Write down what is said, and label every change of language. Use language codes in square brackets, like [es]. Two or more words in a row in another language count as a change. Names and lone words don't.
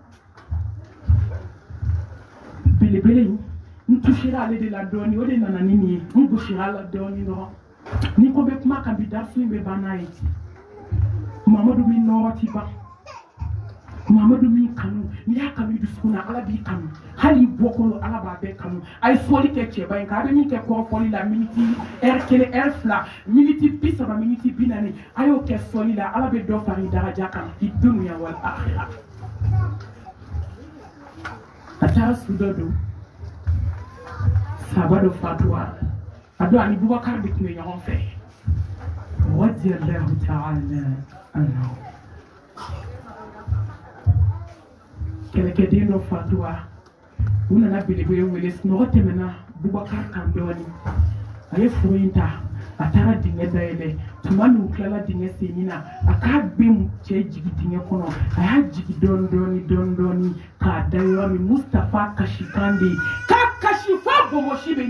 [bm] belebele in n tusira ale de la dɔɔni o de nana ni nin ye n gosira la dɔɔni dɔrɔn ni ko bɛ kuma kan bi darisu in bɛ ban n'a ye mamadu min nɔrɔ ti ban mamadu min kanu n'i y'a kanu i dusukun na ala b'i kanu hali i bɔkolo ala b'a bɛɛ kanu a ye fɔli kɛ cɛba in kan a bɛ min kɛ kɔrɔfɔli la miniti ɛri 1 ɛri 2 miniti 30 miniti 40 a y'o kɛ sɔli la ala bɛ dɔ fara i daraja kan i dunuya wal akhira a taara su dɔ don sahaba dɔ fatura a don ani bubakar de tun bɛ ɲɔgɔn fɛ [ar] رضي الله تعالى عنه [bm] kɛlɛkɛden dɔ fatura u nana belebele wele sunɔgɔ tɛmɛna bubakar kan dɔɔni a ye furu in ta a taara dingɛ dayɛlɛ tuma min u tilala dingɛ senni na a k'a gbé cɛ jigi dingɛ kɔnɔ a y'a jigi dɔɔni k'a da yɔrɔ min mustafa kasi kan de k'a kasi fɔ bɔnbɔsi bɛ